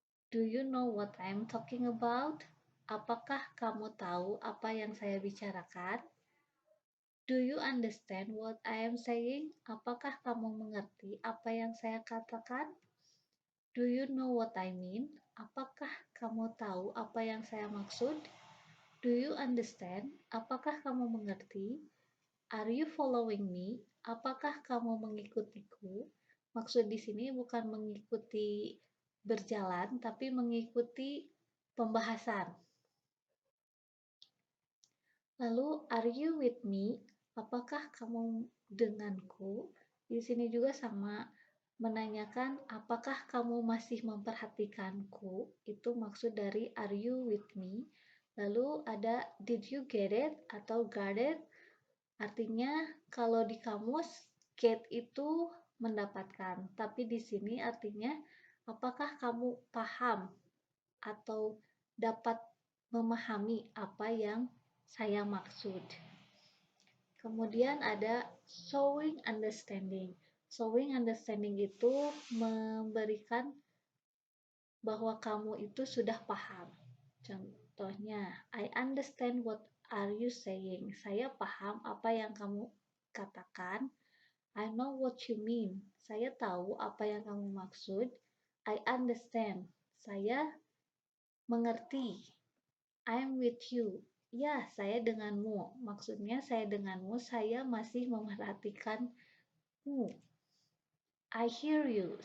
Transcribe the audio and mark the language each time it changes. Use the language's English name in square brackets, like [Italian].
[English] Do you know what I'm talking about? [Indonesian] Apakah kamu tahu apa yang saya bicarakan? [English] Do you understand what I am saying? [Indonesian] Apakah kamu mengerti apa yang saya katakan? [English] Do you know what I mean? [Indonesian] Apakah kamu tahu apa yang saya maksud? [English] Do you understand? [Indonesian] Apakah kamu mengerti? [English] Are you following me? [Indonesian] Apakah kamu mengikutiku? Maksud di sini bukan mengikuti berjalan, tapi mengikuti pembahasan. Lalu, [English] are you with me? [Indonesian] Apakah kamu denganku? Di sini juga sama, menanyakan apakah kamu masih memperhatikanku? Itu maksud dari [English] are you with me? [Indonesian] Lalu ada [English] did you get it [Indonesian] atau got it? Artinya kalau di kamus get itu mendapatkan, tapi di sini artinya apakah kamu paham atau dapat memahami apa yang saya maksud. Kemudian ada showing understanding. Showing understanding itu memberikan bahwa kamu itu sudah paham. [English] Contohnya, I understand what are you saying? [Indonesian] Saya paham apa yang kamu katakan. [English] I know what you mean. [Indonesian] Saya tahu apa yang kamu maksud. [English] I understand. [Indonesian] Saya mengerti. [English] I'm with you. [Indonesian] Ya, saya denganmu. Maksudnya saya denganmu, saya masih memperhatikanmu. [English] I hear you.